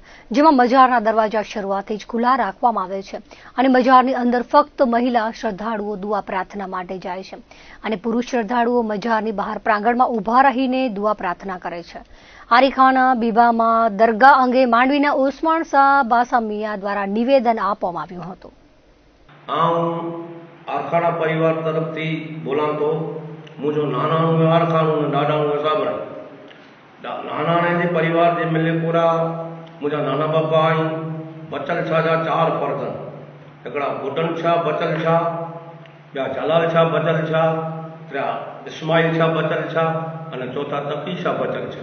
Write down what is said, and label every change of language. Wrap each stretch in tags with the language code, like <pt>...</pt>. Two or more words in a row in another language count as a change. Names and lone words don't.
<gu>જેમાં મજારના દરવાજા શરૂઆતથી જ ખુલ્લા રાખવામાં આવે છે અને મજારની અંદર ફક્ત મહિલા શ્રદ્ધાળુઓ દુઆ પ્રાર્થના માટે જાય છે અને પુરુષ શ્રદ્ધાળુઓ મજારની બહાર પ્રાંગણમાં ઊભા રહીને દુઆ પ્રાર્થના કરે છે. આરીખાણા બીબામાં દરગાહ અંગે માંડવીના ઓસમાણ શાહ બાસા મિયા દ્વારા નિવેદન આપવામાં આવ્યું હતું. આરખાણા પરિવાર તરફથી બોલાં તો</gu> <sd>मुझो नानाणु आरखाणु ॾाढाणु साबरा नानाणे जे परिवार जे मिले पूरा मुंहिंजा नाना बाबा आई बचल शाह जा 4 फर्ज़न हिकिड़ा बुडन शाह बचल शाह ॿिया जलाल शाह बचल शाह टिया इस्माइल शाह बचल शाह अने चौथा तकी शाह बचल शाह.</sd>